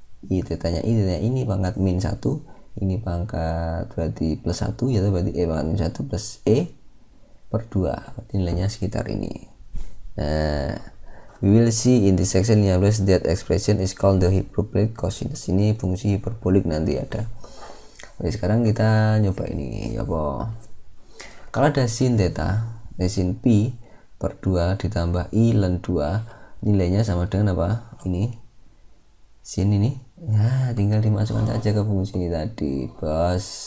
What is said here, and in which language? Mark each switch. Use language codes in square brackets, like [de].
[id] I tetanya ini pangkat min 1, ini pangkat berarti plus 1 ya, berarti E pangkat min 1 plus E per 2, berarti nilainya sekitar ini. [en] Nah, we will see in this section that expression is called the hyperbolic cosinus. [id] Ini fungsi hiperbolik nanti ada. Oke, sekarang kita nyoba ini apa? Kalau ada sin theta, sin pi per 2 ditambah i ln 2, nilainya sama dengan apa? Ini sin ini. Ya, tinggal dimasukkan saja ke fungsi ini tadi, bos.